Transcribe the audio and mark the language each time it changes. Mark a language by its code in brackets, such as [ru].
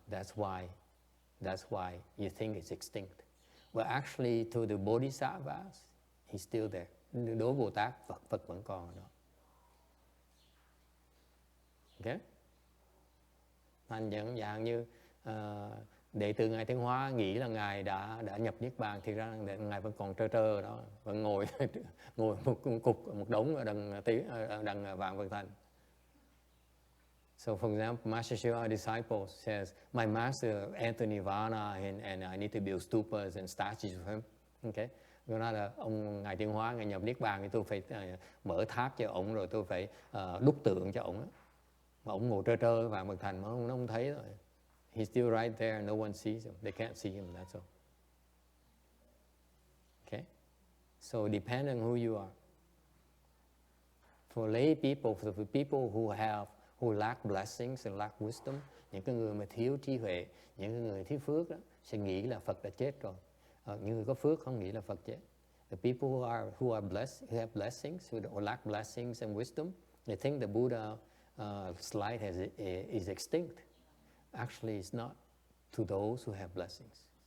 [en] That's why you think it's extinct. But actually to the Bodhisattvas, he's still there. [vi] Đối Bồ Tát, Phật vẫn còn ở đó. Okay? Thành dạng như đệ tử Ngài Tiên Hóa nghĩ là Ngài đã nhập niết bàn, thì ra Ngài vẫn còn trơ ở đó, vẫn ngồi một đống ở đằng Vạn Vật Thành. [en] So for example, Master Shiva disciple says, my master entered Nirvana and I need to build stupas and statues for him. Okay? [vi] Tôi nói là ông Ngài Tiên Hóa Ngài nhập niết bàn thì tôi phải mở tháp cho ông, rồi tôi phải đúc tượng cho ông. Mà ông ngồi trơ Vạn Vật Thành mà nó không thấy rồi. [en] He's still right there, no one sees him. They can't see him, that's all. Okay? So depend on who you are. For lay people, for the people who lack blessings and lack wisdom, [vi] những cái người mà thiếu trí huệ, những cái người thiếu phước đó, sẽ nghĩ là Phật đã chết rồi. Những người có phước không nghĩ là Phật chết. [en] The people who are blessed, who have blessings, who lack blessings and wisdom, they think the Buddha light is extinct. Actually, it's not to those who have blessings.